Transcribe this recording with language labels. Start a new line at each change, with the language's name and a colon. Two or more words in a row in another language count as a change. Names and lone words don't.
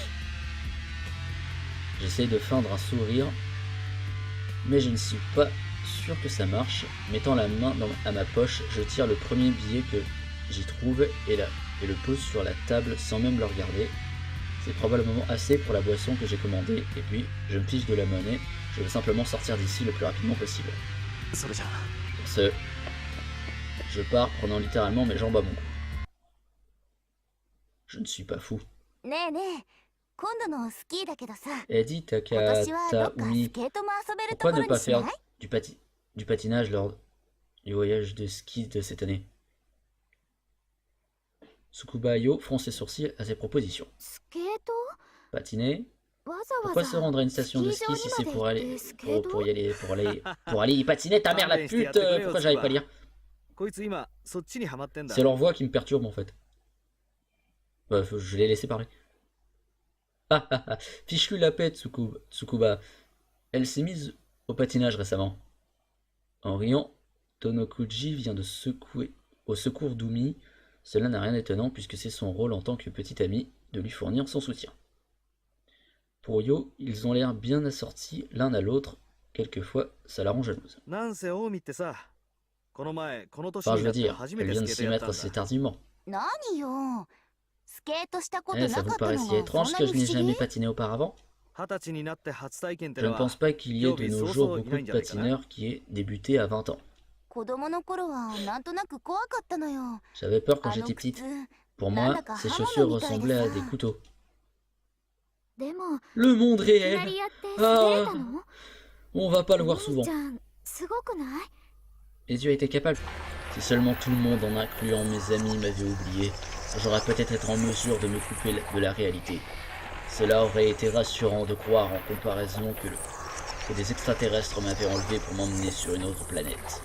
French: J'essaie de feindre un sourire, mais je ne suis pas sûr que ça marche. Mettant la main à ma poche, je tire le premier billet que j'y trouve et le pose sur la table sans même le regarder. C'est probablement assez pour la boisson que j'ai commandée, et puis je me fiche de la monnaie, je veux simplement sortir d'ici le plus rapidement possible.
Japanese: それじゃあ
French: Pour ce, je pars prenant littéralement mes jambes à mon cou. Je ne suis pas fou.
Japanese: ねえねえ、今度のスキーだけどさ、 Eddie 今年はどっかス Takataumi, ケートも遊べると
French: pourquoi
Japanese: ころ
French: ne
Japanese: に
French: pas
Japanese: しな
French: faire
Japanese: い？
French: du patinage lors du voyage de ski de cette année? Tsukuba-yo fronce ses sourcils à ces propositions.
Japanese: スケート？
French: Patiner?
Japanese: わざわ
French: Pourquoi
Japanese: ざ
French: se rendre à une station de
Japanese: スキ
French: ski
Japanese: ー
French: si
Japanese: 場
French: c'est
Japanese: にま
French: pour
Japanese: で
French: aller
Japanese: 行ってスケート？
French: pour aller y patiner, ta mère la pute! Pourquoi j'arrive pas à lire?
Japanese: こいつ今そっちにハマってんだ
French: C'est leur voix qui me perturbe en fait. Bah, je l'ai laissé parler. Ah ah ah, fiche-lui la paix, Tsukuba. Elle s'est mise au patinage récemment. En riant, Tonokuji vient de secouer au secours d'Umi. Cela n'a rien d'étonnant puisque c'est son rôle en tant que petit ami de lui fournir son soutien. Pour Yo, ils ont l'air bien assortis l'un à l'autre. Quelquefois, ça la rend jalouse.
Japanese: なんせ近江ってさこの前この年
French: Enfin,
Japanese: に
French: je
Japanese: な
French: veux
Japanese: って
French: dire,
Japanese: 初め
French: elle
Japanese: て
French: vient
Japanese: ス
French: de
Japanese: ケート
French: s'y
Japanese: やった
French: mettre
Japanese: ん
French: assez
Japanese: だ
French: tardivement.
Japanese: 何よ、スケートしたこと
French: Eh,
Japanese: な
French: ça
Japanese: か
French: vous
Japanese: ったの
French: paraît si
Japanese: が
French: étrange
Japanese: そんな
French: que
Japanese: に
French: je n'ai
Japanese: 不思議？
French: jamais patiné auparavant?
Japanese: 20 歳になって初体験って
French: Je
Japanese: の
French: ne
Japanese: は
French: pense pas qu'il y ait de nos jours beaucoup de patineurs qui aient débuté à 20 ans.
Japanese: 子供の頃はなんとなく怖かったのよ。
French: J'avais peur quand
Japanese: あの
French: j'étais
Japanese: 靴
French: petite. Pour moi, ces chaussures ressemblaient à des couteaux.
Japanese: でも
French: Le monde
Japanese: いきな
French: réel!
Japanese: りやって滑れたの？
French: On va pas le
Japanese: お
French: voir
Japanese: 兄
French: souvent.
Japanese: ちゃんすごくない？
French: Les yeux étaient capables. Si seulement tout le monde, en incluant mes amis, m'avait oublié, j'aurais peut-être été en mesure de me couper de la réalité. Cela aurait été rassurant de croire en comparaison que des extraterrestres m'avaient enlevé pour m'emmener sur une autre planète.